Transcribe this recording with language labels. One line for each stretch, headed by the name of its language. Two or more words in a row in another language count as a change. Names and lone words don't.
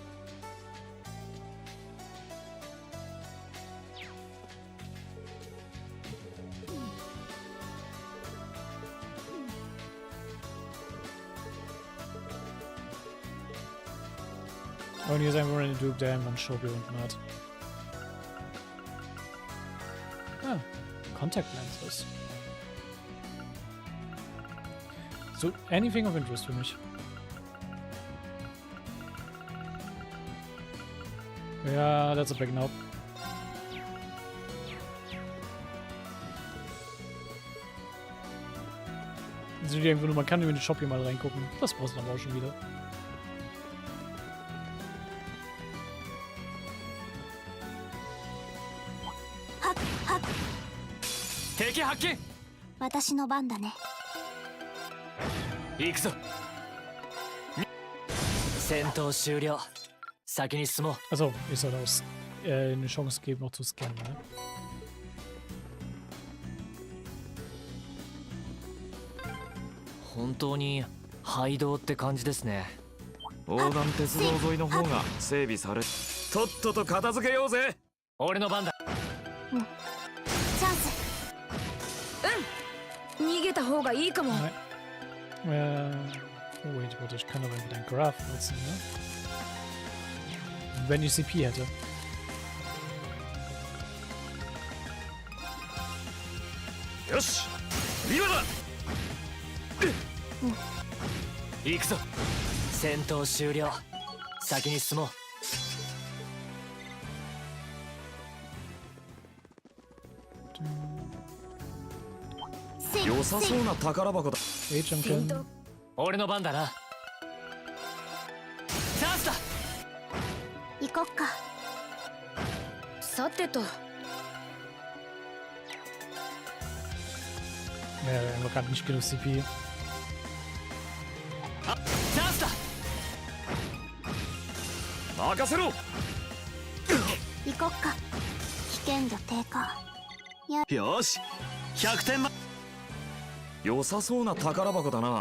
German: Und hier ist einfach eine Duke, der einen Shop hier unten hat.
English: Ah, Contact Lenses. So, anything of interest
German: für mich. Ja,
English: that's a big nope.
German: Also irgendwo nur, man kann über den Shop hier mal reingucken. Das brauchst du dann aber auch schon wieder. Teki Haki!
Japanese: 私の番だね。行くぞ。戦闘終了。先に進もう。
German: Also, ich soll auch eine Chance geben, noch zu scannen, ne?
Japanese: 本当に廃道って感じですね。横断鉄道沿いの方が整備され、とっとと片付けようぜ。俺の番だ。チャンス。逃げた方がいいかも。
English: Oh wait,
German: warte, ich kann aber mit einem Graph nutzen, ne? Wenn ich CP hätte. Yoshi! Wieder da!
Japanese: 行くぞ。戦闘終了。先に進もう。良さそうな宝箱だ。俺の番だな。チャンスだ。行こっか。さてと。
German: Ja, wir haben gerade nicht genug CP.
Japanese: あ、チャンスだ。任せろ。行こっか。危険度低下。よし、100点満。良さそうな宝箱だな。